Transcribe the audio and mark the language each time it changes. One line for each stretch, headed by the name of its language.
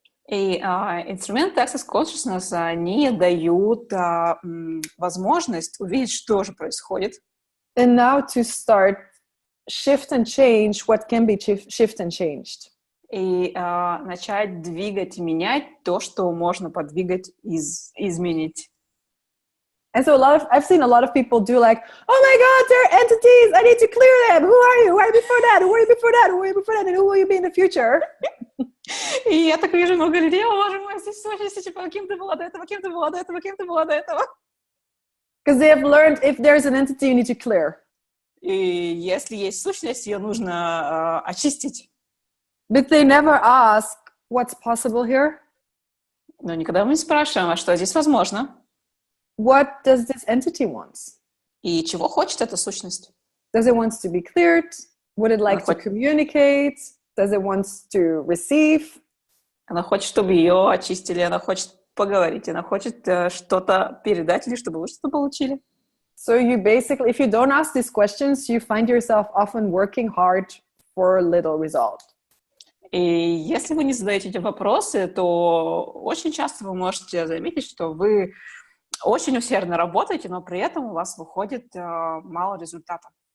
Russian: И инструменты Access Consciousness, они дают возможность увидеть, что же происходит.
English: And now to start shift and change what can be shift and changed.
Russian: И начать двигать и менять то, что можно подвигать и изменить.
English: And so I've seen a lot of people do like, oh my God, they're entities, I need to clear them. Who are you? Who are you before that? Who are you before that? Who are you before that? And who will you be in the future?
Russian: И я так вижу много людей, о, боже мой, здесь сущности, типа, кем ты была до этого, кем ты была до этого, кем ты была до этого.
English: Because they have learned if there's an entity you need to clear.
Russian: И если есть сущность, ее нужно очистить.
English: But they never ask what's possible here.
Russian: Но никогда мы не спрашиваем, а что здесь возможно?
English: What does this entity want?
Russian: И чего хочет эта сущность?
English: Does it want to be cleared? Would it like to communicate? Does it want to receive?
Russian: Она хочет, чтобы ее очистили, она хочет поговорить, она хочет что-то передать или чтобы вы что-то получили.
English: So you basically, if you don't ask these questions, you find yourself often working hard for little result.
Russian: И если вы не задаете эти вопросы, то очень часто вы можете заметить, что вы очень усердно работаете, но при этом у вас выходит мало результата.